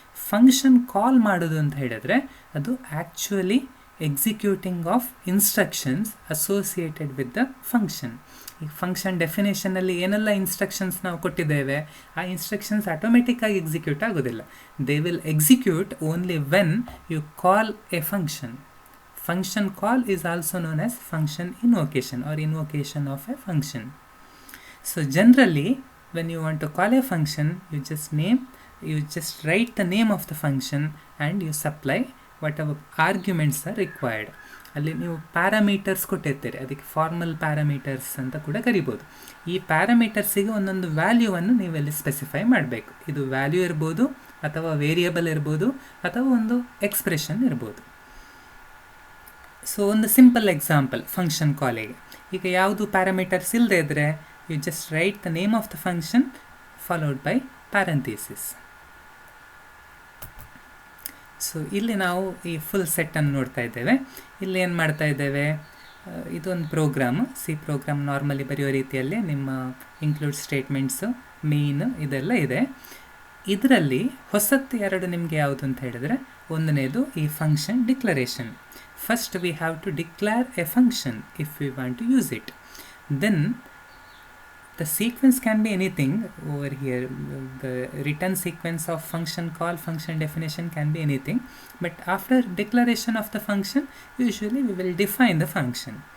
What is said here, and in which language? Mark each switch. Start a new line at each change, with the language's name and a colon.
English: function call
Kannada: ಮಾಡೋದು ಅಂತ ಹೇಳಿದ್ರೆ ಅದು
English: Actually executing of instructions associated with the function.
Kannada: ಈ ಫಂಕ್ಷನ್ ಡೆಫಿನೇಷನಲ್ಲಿ ಏನೆಲ್ಲ ಇನ್ಸ್ಟ್ರಕ್ಷನ್ಸ್ ನಾವು ಕೊಟ್ಟಿದ್ದೇವೆ, ಆ ಇನ್ಸ್ಟ್ರಕ್ಷನ್ಸ್ ಆಟೋಮೆಟಿಕ್ಕಾಗಿ ಎಕ್ಸಿಕ್ಯೂಟ್ ಆಗೋದಿಲ್ಲ.
English: They will execute only when you call a function. Function call is also known as function invocation or invocation of a function. So generally when you want to call a function, you just write the name of the function and you supply whatever arguments are required.
Kannada: ಅಲ್ಲಿ ನೀವು parameters ಕೊಟ್ಟಿರ್ತೀರಿ, ಅದಕ್ಕೆ formal parameters ಅಂತ ಕೂಡ ಕರಿಬೋದು. ಈ ಪ್ಯಾರಾಮೀಟರ್ಸಿಗೆ ಒಂದೊಂದು ವ್ಯಾಲ್ಯೂವನ್ನು ನೀವೆಲ್ಲಿ ಸ್ಪೆಸಿಫೈ ಮಾಡಬೇಕು. ಇದು ವ್ಯಾಲ್ಯೂ ಇರ್ಬೋದು, ಅಥವಾ ವೇರಿಯಬಲ್ ಇರ್ಬೋದು, ಅಥವಾ ಒಂದು ಎಕ್ಸ್ಪ್ರೆಷನ್ ಇರ್ಬೋದು. ಸೊ ಒಂದು ಸಿಂಪಲ್ ಎಕ್ಸಾಂಪಲ್ ಫಂಕ್ಷನ್ ಕಾಲಿಗೆ, ಈಗ ಯಾವುದು ಪ್ಯಾರಾಮೀಟರ್ಸ್ ಇಲ್ಲದೆ ಇದ್ದರೆ
English: You just write the name of the function followed by parenthesis.
Kannada: So ಇಲ್ಲಿ ನಾವು ಈ ಫುಲ್ ಸೆಟ್ಟನ್ನು ನೋಡ್ತಾ ಇದ್ದೇವೆ. ಇಲ್ಲಿ ಏನು ಮಾಡ್ತಾ ಇದ್ದೇವೆ, ಇದೊಂದು ಪ್ರೋಗ್ರಾಮ್, ಸಿ ಪ್ರೋಗ್ರಾಮ್ ನಾರ್ಮಲಿ ಬರೆಯೋ ರೀತಿಯಲ್ಲಿ ನಿಮ್ಮ ಇನ್ಕ್ಲೂಡ್ ಸ್ಟೇಟ್ಮೆಂಟ್ಸು, ಮೇನ್ ಇದೆಲ್ಲ ಇದೆ. ಇದರಲ್ಲಿ ಹೊಸತ್ತು ಎರಡು ನಿಮಗೆ ಯಾವುದು ಅಂತ ಹೇಳಿದರೆ, ಒಂದನೇದು ಈ function declaration.
English: First we have to declare a function if we want to use it. Then the sequence can be anything over here. The return sequence of function call, function definition can be anything. But after declaration of the function, usually we will define the function.